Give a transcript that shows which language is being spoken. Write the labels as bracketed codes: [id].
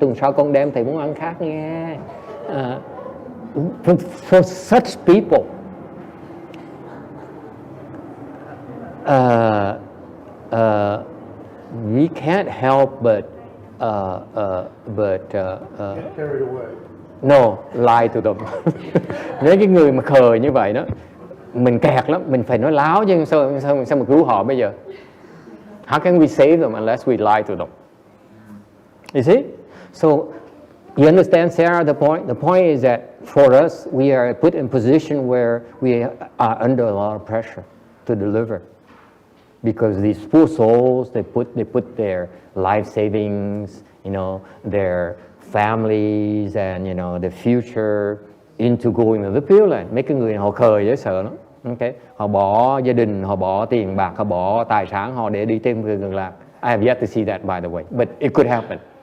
[vi] Tuần sau con đem thầy muốn ăn khác nghe. [en] For such people, we can't help but Get carried away. No, lie to them. [vi] Nếu cái người mà khờ như vậy đó, mình kẹt lắm, mình phải nói láo chứ sao mà cứu họ bây giờ? [en] How can we save them unless we lie to them? You see? So, you understand, Sarah, the point? The point is that for us, we are put in a position where we are under a lot of pressure to deliver. Because these poor souls, they put their life savings, their families and, the future into going to the Pure Land. [vi] Mấy cái người họ khờ dễ sợ lắm. Okay. Họ bỏ gia đình, họ bỏ tiền bạc, họ bỏ tài sản họ để đi Tây Phương Cực Lạc. [en] I have yet to see that, by the way, but it could happen.